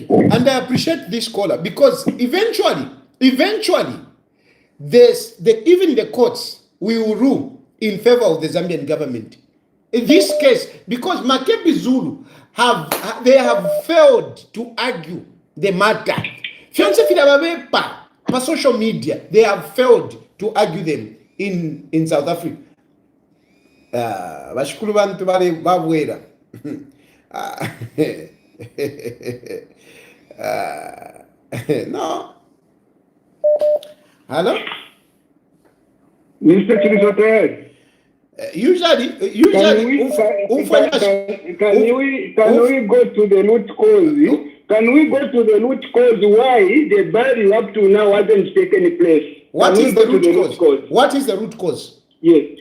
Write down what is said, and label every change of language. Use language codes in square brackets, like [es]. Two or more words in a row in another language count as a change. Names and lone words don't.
[en] And I appreciate this caller because eventually, even the courts will rule in favor of the Zambian government. In this case, because Makebi Zulu have failed to argue the matter. For social media, they have failed to argue them in South Africa. [bem] Bashukuru bantu bali babwera. [en] No. Hello? Mr. Chirisoteg. Usually, can we go to the root cause? Can we go to the root cause why the burial up to now hasn't taken place? What is the root cause? What is the root cause? Yes.